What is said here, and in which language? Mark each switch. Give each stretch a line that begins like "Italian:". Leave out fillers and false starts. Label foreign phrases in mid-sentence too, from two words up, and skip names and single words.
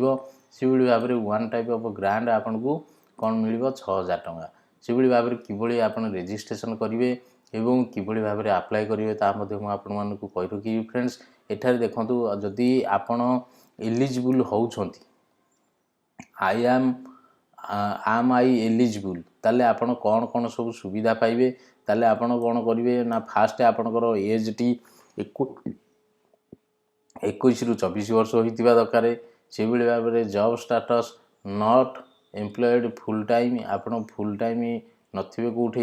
Odia: ସେଭଳି ଭାବରେ
English: one type of grant
Odia: ଆପଣଙ୍କୁ କ'ଣ ମିଳିବ 6,000 ଟଙ୍କା। ସେଭଳି ଭାବରେ କିଭଳି ଆପଣ ରେଜିଷ୍ଟ୍ରେସନ୍ କରିବେ ଏବଂ କିଭଳି ଭାବରେ ଆପ୍ଲାଏ କରିବେ ତାହା ମଧ୍ୟ ମୁଁ ଆପଣମାନଙ୍କୁ କହି ରଖିବି ଫ୍ରେଣ୍ଡସ୍। ଏଠାରେ ଦେଖନ୍ତୁ ଯଦି ଆପଣ ଏଲିଜିବୁଲ୍ ହେଉଛନ୍ତି
English: am I eligible
Odia: ତାହେଲେ ଆପଣ କ'ଣ କ'ଣ ସବୁ ସୁବିଧା ପାଇବେ ତାହେଲେ ଆପଣ କ'ଣ କରିବେ ନା ଫାଷ୍ଟ ଆପଣଙ୍କର ଏଜ୍ଟି 21ରୁ 24 ବର୍ଷ ହୋଇଥିବା ଦରକାର। ସେଭଳି ଭାବରେ
English: job status not employed full time
Odia: ଆପଣ
English: full time
Odia: ନଥିବେ କେଉଁଠି।